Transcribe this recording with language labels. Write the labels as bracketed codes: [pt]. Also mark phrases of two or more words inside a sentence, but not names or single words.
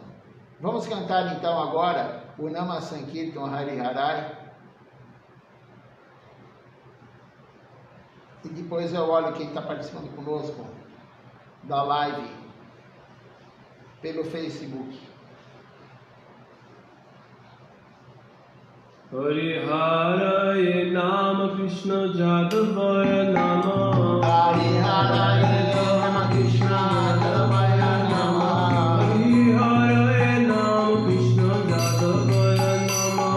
[pt] Vamos cantar então agora o Nama Sankirtan Hari Harai. E depois eu olho quem está participando conosco da live pelo Facebook. [sa] हरि हरये नमः कृष्ण यादवाय नमः. हरि हरये नमः कृष्ण यादवाय नमः. हरि हरये नमः कृष्ण यादवाय नमः.